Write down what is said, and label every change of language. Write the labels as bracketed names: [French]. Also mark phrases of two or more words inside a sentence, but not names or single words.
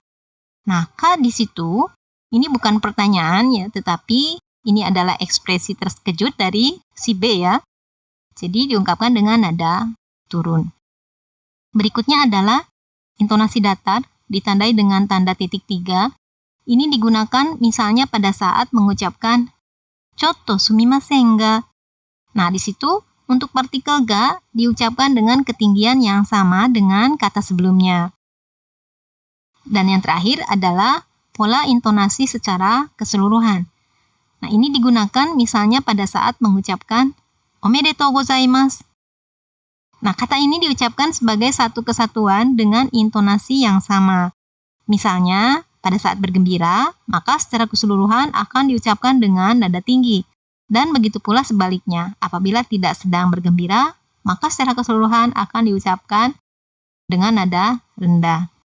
[Indonesian] Nah, ka di situ ini bukan pertanyaan ya, tetapi ini adalah ekspresi terkejut dari si B ya. Jadi diungkapkan dengan nada turun. Berikutnya adalah intonasi datar ditandai dengan tanda titik 3. Ini digunakan misalnya pada saat mengucapkan [Japanese] ちょっとすみませんが. [Indonesian] Nah, di situ untuk partikel ga diucapkan dengan ketinggian yang sama dengan kata sebelumnya. Dan yang terakhir adalah pola intonasi secara keseluruhan. Nah, ini digunakan misalnya pada saat mengucapkan [Japanese] おめでとうございます. [Indonesian] Nah, kata ini diucapkan sebagai satu kesatuan dengan intonasi yang sama. Misalnya, pada saat bergembira, maka secara keseluruhan akan diucapkan dengan nada tinggi. Dan begitu pula sebaliknya, apabila tidak sedang bergembira, maka secara keseluruhan akan diucapkan dengan nada rendah.